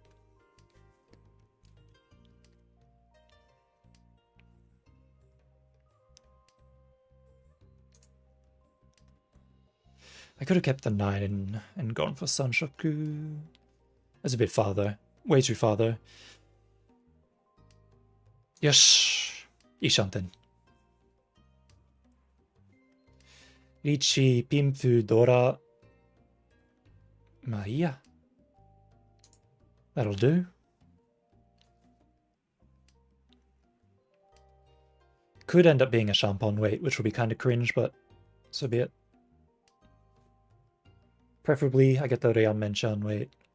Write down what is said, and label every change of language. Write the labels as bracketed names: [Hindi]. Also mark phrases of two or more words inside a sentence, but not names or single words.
[English] I could have kept the 9 and gone for Sanshoku. That's a bit far though. Way too far though. Yosh! Ishanten. Richi, Pimfu, Dora. Maia. That'll do. Could end up being a Champon wait, which will be kind of cringe, but so be it. Preferably, I get the Ryan-Menchan wait.